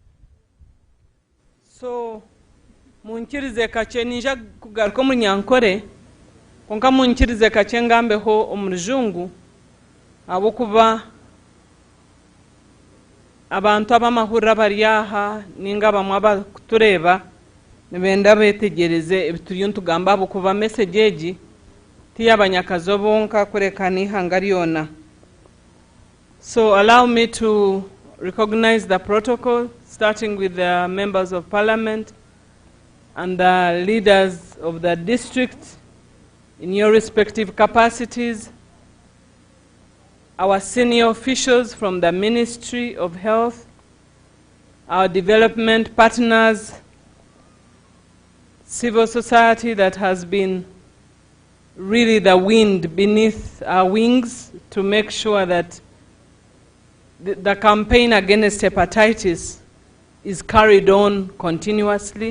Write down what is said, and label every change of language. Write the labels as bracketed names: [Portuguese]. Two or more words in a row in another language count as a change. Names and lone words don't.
[Nyankole] so munkirize kakye ninja kugaruka omu runyankore konka munkirize kakye ngambeho omu rujungu habwokuba abantu abamahurira bari aha ninga bamwe abakutureba nibenda betegereze ebituriyo ntugamba habwokuba message egi tiy'abanyakazo bonka kureka n'ihanga ryona. [English] So allow me to recognize the protocol, starting with the members of parliament and the leaders of the district in your respective capacities, our senior officials from the Ministry of Health, our development partners, civil society that has been really the wind beneath our wings to make sure that the campaign against hepatitis is carried on continuously.